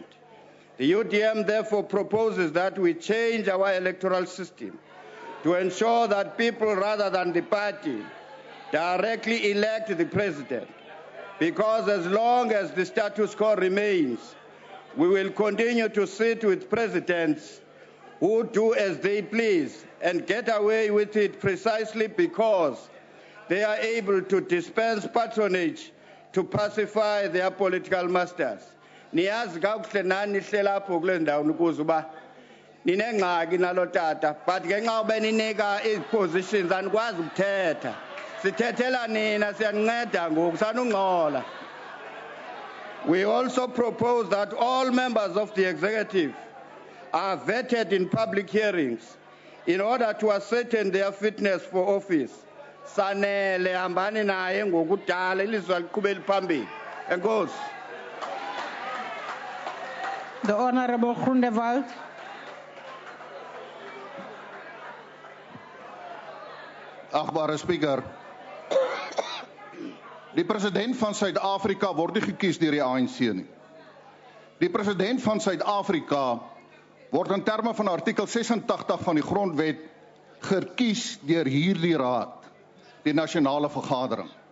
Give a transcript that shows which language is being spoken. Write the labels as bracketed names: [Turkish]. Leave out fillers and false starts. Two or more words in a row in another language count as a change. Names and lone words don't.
[English] The UDM therefore proposes that we change our electoral system to ensure that people rather than the party directly elect the president, because as long as the status quo remains, we will continue to sit with presidents who do as they please and get away with it precisely because they are able to dispense patronage to pacify their political masters. [Xhosa] Niyazi kakuhle nani hlelapho kule ndawo ukuze uba ninengxaki nalo tata, but ngenxa ube ninika izipositions anikwazi ukuthetha. Sithethela nina siyaninceda ngoku sanungxola. [English] We also propose that all members of the executive are vetted in public hearings in order to ascertain their fitness for office. [Xhosa] Sanele hambani naye ngokudala ilizwe liqhubele phambili. Enkosi. [English] The Honorable Groenewald. [Afrikaans] Agbare Speaker, die president van Suid-Afrika word nie gekies deur die ANC nie. Die president van Suid-Afrika word in terme van artikel 86 van die grondwet gekies deur hierdie raad, die nasionale vergadering.